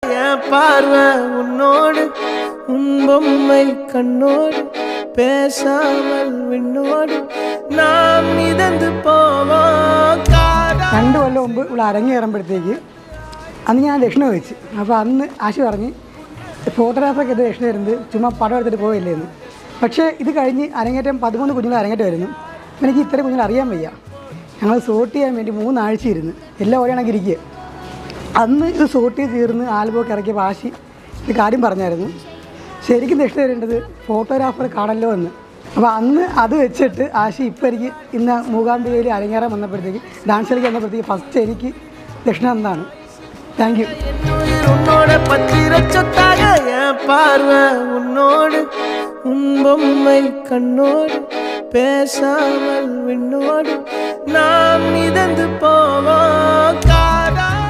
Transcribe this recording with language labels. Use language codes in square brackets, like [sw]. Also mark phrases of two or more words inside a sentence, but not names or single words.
[ta] என் பார்வை உன்னோடு உன் பொம்மை கண்ணோடு பேசாமல் விண்ணோடு நாம் மிதந்து போவோம். [ml] 2 കൊല്ലം മുമ്പ് ഇവിടെ അരങ്ങേറുമ്പോഴത്തേക്ക് അന്ന് ഞാൻ ദക്ഷിണ ചോദിച്ചു. അപ്പോൾ അന്ന് ആശി പറഞ്ഞ് ഫോട്ടോഗ്രാഫർക്ക് ഇത് ദക്ഷിണ തരുന്നത് ചുമ്മാ പടം എടുത്തിട്ട് പോയില്ലേ എന്ന്. പക്ഷേ ഇത് കഴിഞ്ഞ് അരങ്ങേറ്റം 13 കുഞ്ഞുങ്ങൾ അരങ്ങേറ്റമായിരുന്നു. എനിക്ക് ഇത്ര കുഞ്ഞുങ്ങൾ അറിയാൻ വയ്യ. ഞങ്ങൾ സോർട്ട് ചെയ്യാൻ വേണ്ടി 3 ആഴ്ച ഇരുന്ന് എല്ലാം ഓരോണക്ക് ഇരിക്കുക. അന്ന് ഇത് സോർട്ട് ചെയ്ത് തീർന്ന് ആൽബമൊക്കെ ഇറക്കിയപ്പോൾ ആശി ഇത് കാര്യം പറഞ്ഞായിരുന്നു, ശരിക്കും ദക്ഷിണ തരേണ്ടത് ഫോട്ടോഗ്രാഫർ കാണല്ലോ എന്ന്. അപ്പോൾ അന്ന് അത് വെച്ചിട്ട് ആശി ഇപ്പോൾ എനിക്ക് ഇന്ന് മൂകാംബികയിൽ അരങ്ങേറാൻ വന്നപ്പോഴത്തേക്ക് ഡാൻസ് കളിക്കാൻ വന്നപ്പോഴത്തേക്ക് ഫസ്റ്റ് എനിക്ക് ദക്ഷിണ എന്നാണ്. [en] thank you. [ta] பார்வை உன்னோடு உன் பொம்மை கண்ணோடு பேசாமல் விண்ணோடு நாம் மிதந்து போவோம்.